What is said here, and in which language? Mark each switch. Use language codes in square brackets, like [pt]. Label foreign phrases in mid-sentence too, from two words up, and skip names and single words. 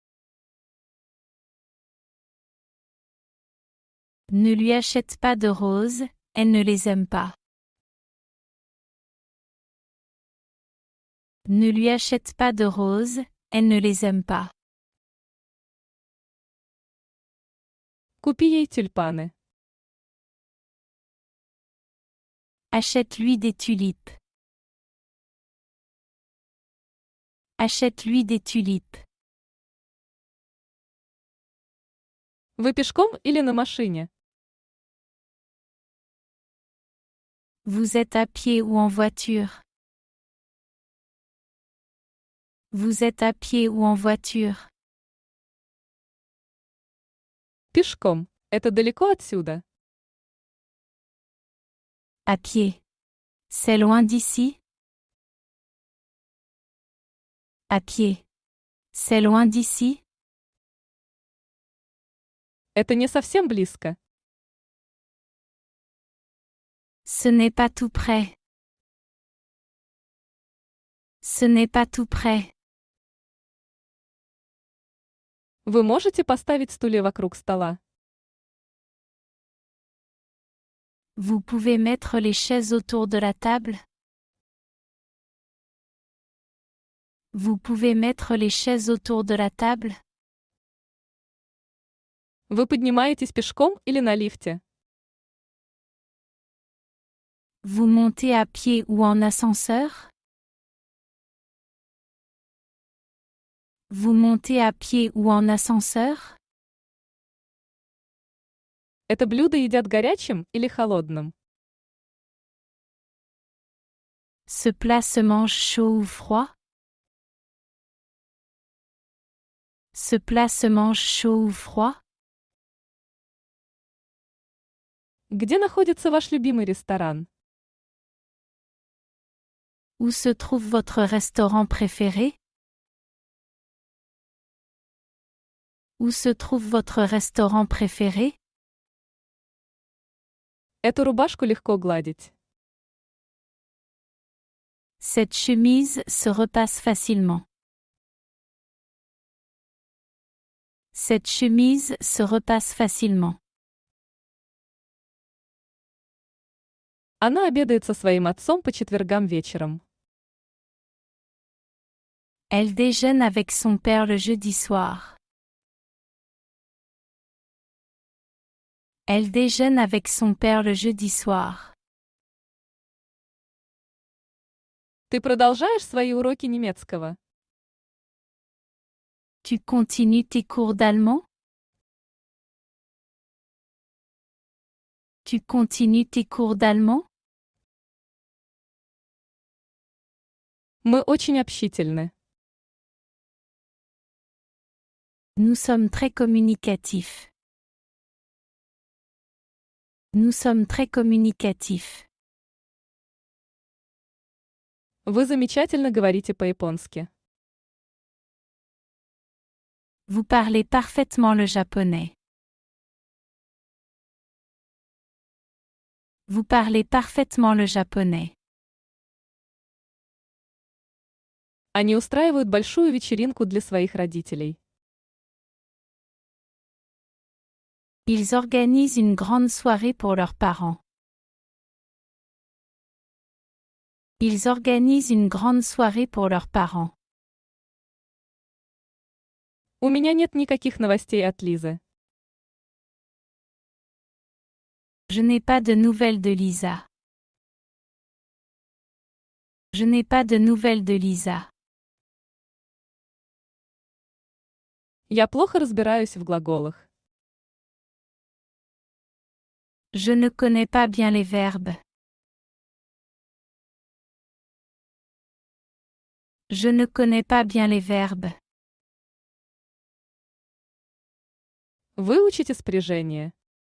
[fr] Ne lui achète pas de roses, elle ne les aime pas. Ne lui achète pas de roses, elle ne les aime pas. [ru] Купи ей тюльпаны. [fr] Achète-lui des tulipes. Achète-lui des tulipes. [ru] Вы пешком или на машине? [fr] Vous êtes à pied ou en voiture? Vous êtes à pied ou en voiture? [ru] Пешком. Это далеко отсюда? [fr] À pied. C'est loin d'ici? À pied. C'est loin d'ici? [ru] Это не совсем близко. [fr] Ce n'est pas tout près. Ce n'est pas tout près. [ru] Вы можете поставить стулья вокруг стола? [fr] Vous pouvez mettre les chaises autour de la table? Vous pouvez mettre les chaises autour de la table? [ru] Вы поднимаетесь пешком или на лифте? [fr] Vous montez à pied ou en ascenseur? Vous montez à pied ou en ascenseur? [ru] Это блюдо едят горячим или холодным? [fr] Ce plat se mange chaud ou froid? Ce plat se mange chaud ou froid? [ru] Где находится ваш любимый ресторан? [fr] Où se trouve votre restaurant préféré? Où se trouve votre restaurant préféré? [ru] Эту рубашку легко гладить. [fr] Cette chemise se repasse facilement. Cette chemise se repasse facilement. [ru] Она обедает со своим отцом по четвергам вечером. [fr] Elle déjeune avec son père le jeudi soir. Elle déjeune avec son père le jeudi soir. [ru] Ты продолжаешь свои уроки немецкого? [fr] Tu continues tes cours d'allemand? Tu continues tes cours d'allemand? [ru] Мы очень общительны. [fr] Nous sommes très communicatifs. Nous sommes très communicatifs. [ru] Вы замечательно говорите по-японски. [fr] Vous parlez parfaitement le japonais. Vous parlez parfaitement le japonais. [ru] Они устраивают большую вечеринку для своих родителей. [fr] Ils organisent une grande soirée pour leurs parents. Ils organisent une grande soirée pour leurs parents. [ru] У меня нет никаких новостей от Лизы. [fr] Je n'ai pas de nouvelles de Lisa. Je n'ai pas de nouvelles de Lisa. [ru] Я плохо разбираюсь в глаголах. [fr] Je ne connais pas bien les verbes. Je ne connais pas bien les verbes. [ru] Выучите спряжение.